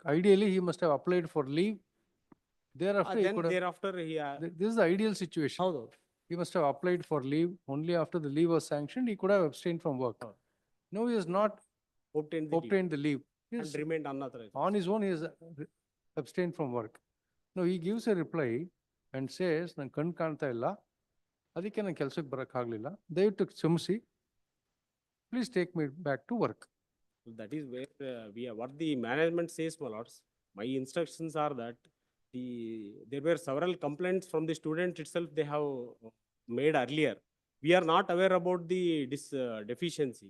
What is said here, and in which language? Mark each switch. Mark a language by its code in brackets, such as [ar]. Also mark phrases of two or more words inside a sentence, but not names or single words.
[en] Ideally, he must have applied for leave. Thereafter, this is the ideal situation. How? He must have applied for leave. Only after the leave was sanctioned, he could have abstained from work. No, he has not obtained the leave. And remained unauthorized. On his own, he has abstained from work. No, he gives a reply and says, [kn] "ನನ್ ಕಣ್ ಕಾಣ್ತ ಇಲ್ಲ, ಅದಿಕ್ಕೆ ನನ್ ಕೆಲಸಕ್ಕೆ ಬರಕ್ಕಾಗ್ಲಿಲ್ಲ. ದಯವಿಟ್ಟು ಕ್ಷಮಿಸಿ. [en] Please take me back to work." That is where what the management says, my lords. My instructions are that there were several complaints from the student itself they have made earlier. We are not aware about this deficiency.